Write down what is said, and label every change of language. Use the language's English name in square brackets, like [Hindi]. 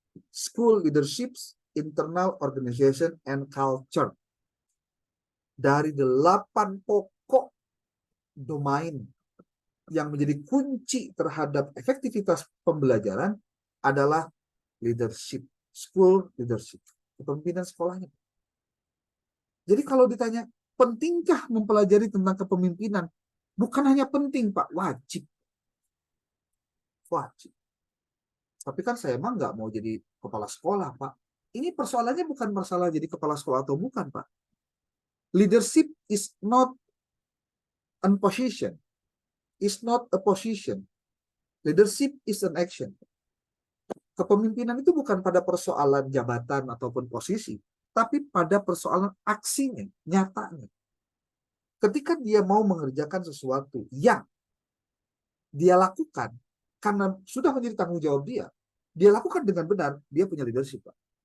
[English] School Leaderships, Internal Organization, and Culture. [Indonesian] Dari 8 pokok domain yang menjadi kunci terhadap efektivitas pembelajaran adalah leadership, school leadership, kepemimpinan sekolahnya. Jadi kalau ditanya, pentingkah mempelajari tentang kepemimpinan? Bukan hanya penting, Pak, wajib. Wajib. Tapi kan saya emang nggak mau jadi kepala sekolah, Pak. Ini persoalannya bukan masalah jadi kepala sekolah atau bukan, Pak. [English] Leadership is not a position. Is not a position. Leadership is an action. [Indonesian] Kepemimpinan itu bukan pada persoalan jabatan ataupun posisi, tapi pada persoalan aksinya, nyatanya. Ketika dia mau mengerjakan sesuatu yang dia lakukan karena sudah menjadi tanggung jawab dia lakukan dengan benar, dia punya leadership, Pak.